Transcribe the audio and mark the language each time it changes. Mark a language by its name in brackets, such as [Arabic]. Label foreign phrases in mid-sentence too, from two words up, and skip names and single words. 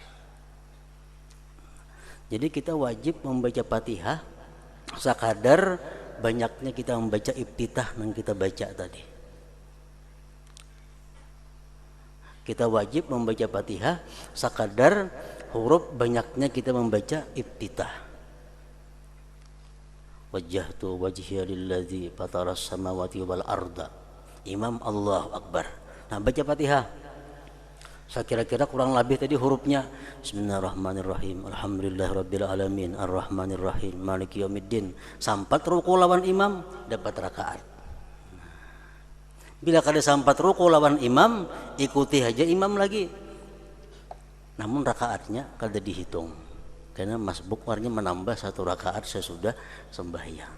[Banjar] Jadi kita wajib membaca Fatihah sekadar banyaknya kita membaca iftitah yang kita baca tadi. Kita wajib membaca Fatihah sekadar huruf banyaknya kita membaca iftitah. [Arabic] وجهت وجهي للذي فطر السماوات والأرض إمام الله أكبر. [Banjar] Nah, baca Fatihah. Saya kira-kira kurang lebih tadi hurufnya [Arabic] بسم الله الرحمن الرحيم الحمد لله رب العالمين الرحمن الرحيم مالك يوم الدين. [Banjar] Sampai ruku' lawan imam, dapat rakaat. Bila kada sampai ruku' lawan imam, ikuti aja imam lagi. Namun rakaatnya kada dihitung, karena masbuk warnanya menambah satu rakaat sesudah sembahyang.